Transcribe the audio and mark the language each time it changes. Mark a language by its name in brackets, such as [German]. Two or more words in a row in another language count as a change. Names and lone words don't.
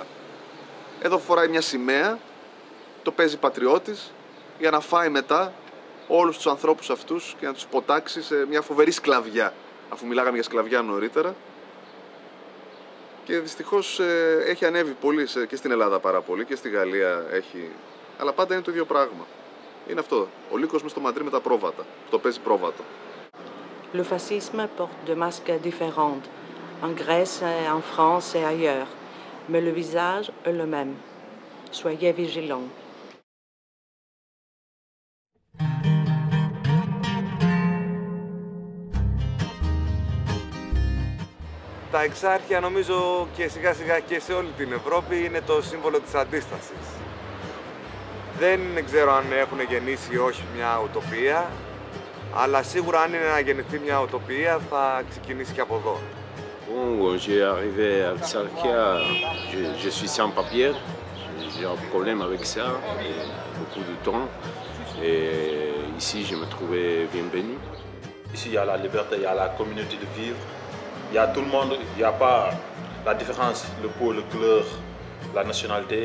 [Greek] Εδώ φοράει μια σημαία, το παίζει πατριώτης για να φάει μετά όλους τους ανθρώπους αυτούς και να τους ποτάξει σε μια φοβερή σκλαβιά, αφού μιλάγαμε για σκλαβιά νωρίτερα. Και δυστυχώς έχει ανέβει πολύ και στην Ελλάδα πάρα πολύ και στη Γαλλία έχει. Αλλά πάντα είναι το ίδιο πράγμα. Είναι αυτό. Ο λύκος μες στο μαντρί με τα πρόβατα. Το παίζει πρόβατο. [French] Le fascisme porte des masques différents, en Grèce, en France et ailleurs. Mais le visage est le même. Soyez vigilants. [Greek] Τα εξάρχεια νομίζω και σιγά σιγά και σε όλη την Ευρώπη είναι το σύμβολο της αντίστασης. Δεν ξέρω αν έχουν γεννήσει ή όχι μια ουτοπία, αλλά σίγουρα αν είναι να γεννηθεί μια ουτοπία θα ξεκινήσει και από εδώ. [French] Bon, j'ai arrivé à Exarchia, je suis sans papier, j'ai un problème avec ça, beaucoup de temps, et ici je me trouvais bienvenu. Ici il y a la liberté, il y a la communauté de vivre, il y a tout le monde, il n'y a pas la différence, le peau, le couleur, la nationalité.